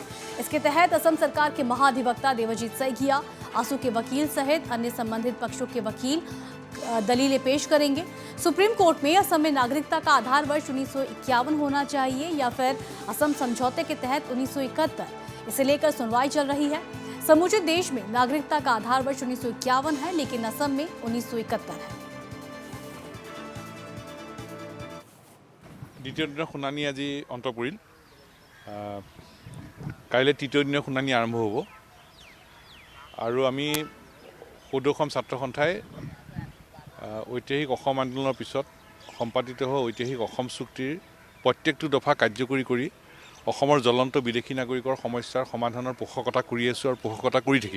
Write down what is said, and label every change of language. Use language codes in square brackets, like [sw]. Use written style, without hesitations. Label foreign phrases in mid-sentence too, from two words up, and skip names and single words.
[hi] इसके तहत असम सरकार के महाधिवक्ता देवजीत सैकिया, आसू के वकील सहित अन्य संबंधित पक्षों के वकील दलीलें पेश करेंगे। सुप्रीम कोर्ट में असम में नागरिकता का आधार वर्ष 1951 होना चाहिए या फिर असम समझौते के तहत 1971, इसे लेकर सुनवाई चल रही है। समूचे देश में नागरिकता का आधार वर्ष 1951 है, लेकिन असम में 1971 है। [as] দ্বিতীয় দিনৰ শুনানি আজি অন্ত পৰিল। কাইলৈ তৃতীয় দিনৰ শুনানি আৰম্ভ হ'ব আৰু আমি সদৌ অসম ছাত্ৰ সন্থাই ঐতিহাসিক অসম আন্দোলনৰ পিছত সম্পাদিত হোৱা ঐতিহাসিক অসম চুক্তিৰ প্ৰত্যেকটো দফা কাৰ্যকৰী কৰি অসমৰ জ্বলন্ত বিদেশী নাগৰিকৰ সমস্যাৰ সমাধানৰ পোষকতা কৰি আছোঁ আৰু পোষকতা কৰি থাকিম।